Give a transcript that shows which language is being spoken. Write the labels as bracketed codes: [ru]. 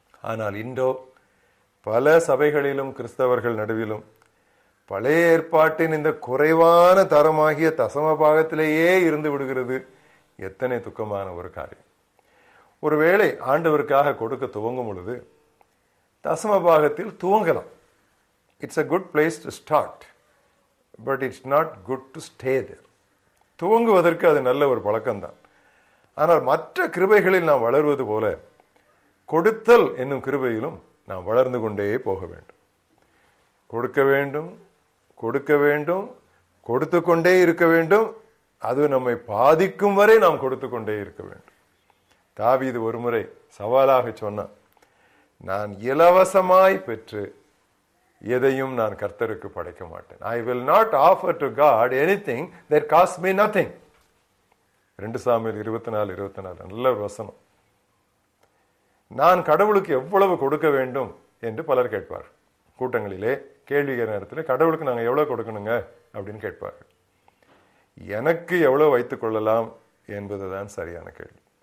[ta] ஆனால் இன்றோ பல சபைகளிலும் கிறிஸ்தவர்கள் நடுவிலும் பழைய ஏற்பாட்டின் இந்த குறைவான தரமாகிய தசமபாகத்திலேயே இருந்து விடுகிறது. எத்தனை துக்கமான ஒரு காரியம். ஒருவேளை ஆண்டவருக்காக கொடுக்க துவங்கும் பொழுது தசமபாகத்தில் துவங்கலாம். [en] It's a good place to start, but it's not good to stay there. [ta] துவங்குவதற்கு அது நல்ல ஒரு பழக்கம்தான். ஆனால் மற்ற கிருபைகளில் நாம் வளர்வது போல கொடுத்தல் என்னும் கிருபையிலும் நாம் வளர்ந்து கொண்டே போக வேண்டும். கொடுக்க வேண்டும், கொடுக்க வேண்டும், கொடுத்து கொண்டே இருக்க வேண்டும். அது நம்மை பாதிக்கும் வரை நாம் கொடுத்து கொண்டே இருக்க வேண்டும். தாவீது ஒரு முறை சவாலாக சொன்னான், நான் இலவசமாய் பெற்று எதையும் நான் கர்த்தருக்கு படைக்க மாட்டேன். [en] I will not offer to God anything that costs me nothing. [ta] 2 Samuel 24:24 நல்ல ஒரு வசனம். நான் கடவுளுக்கு எவ்வளவு கொடுக்க வேண்டும் என்று பலர் கேட்பார். கூட்டங்களிலே கேள்விக்கிற நேரத்தில் கடவுளுக்கு நாங்கள் எவ்வளவு கொடுக்கணுங்க அப்படின்னு கேட்பார்கள். எனக்கு எவ்வளவு வைத்துக் கொள்ளலாம் என்பதுதான் சரியான கேள்வி.